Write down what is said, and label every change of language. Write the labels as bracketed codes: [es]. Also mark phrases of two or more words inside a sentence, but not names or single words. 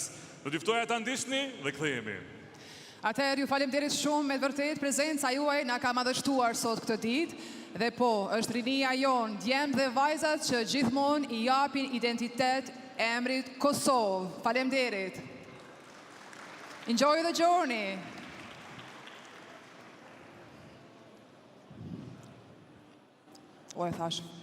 [sq] Do t'ju ftoja ta ndiqni dhe kthehemi. Atëherë ju faleminderit shumë, me të vërtet prezenca juaj na ka madhështuar sot këtë ditë. Dhe po, është rinia jonë, djemë dhe vajzat që gjithmonë i japin identitet emrit Kosovë. Faleminderit. [en] Enjoy the journey. [sq] O e thash.